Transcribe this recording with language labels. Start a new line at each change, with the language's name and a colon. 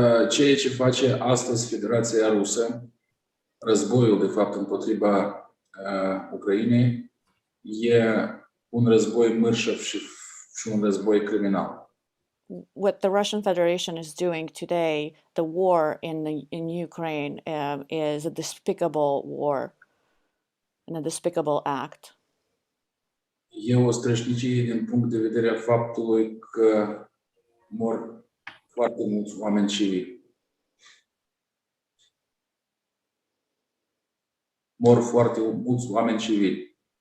Romanian: Ceea ce face astăzi Federația Rusă, războiul de fapt împotriva Ucrainei, e un război mărșăv și un război criminal.
English: What the Russian Federation is doing today, the war in Ukraine, is a despicable war and a despicable act.
Romanian: E o strășnicie din punct de vedere a faptului că mor foarte mulți oameni civili. Mor foarte mulți oameni civili.